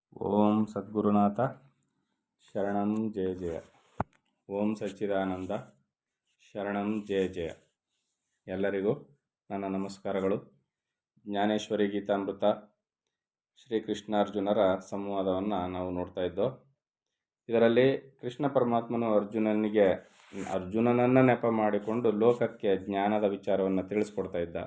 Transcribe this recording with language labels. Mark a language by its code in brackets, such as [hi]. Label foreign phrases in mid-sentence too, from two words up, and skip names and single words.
[sa] ಓಂ ಸದ್ಗುರುನಾಥ ಶರಣಂ ಜಯ ಜಯ. ಓಂ ಸಚ್ಚಿದಾನಂದ ಶರಣಂ ಜಯ ಜಯ. [kn] ಎಲ್ಲರಿಗೂ ನನ್ನ ನಮಸ್ಕಾರಗಳು. ಜ್ಞಾನೇಶ್ವರಿ ಗೀತಾಮೃತ ಶ್ರೀಕೃಷ್ಣಾರ್ಜುನರ ಸಂವಾದವನ್ನು ನಾವು ನೋಡ್ತಾ ಇದ್ದೋ. ಇದರಲ್ಲಿ ಕೃಷ್ಣ ಪರಮಾತ್ಮನು ಅರ್ಜುನನನ್ನು ನೆಪ ಮಾಡಿಕೊಂಡು ಲೋಕಕ್ಕೆ ಜ್ಞಾನದ ವಿಚಾರವನ್ನು ತಿಳಿಸ್ಕೊಡ್ತಾ ಇದ್ದ.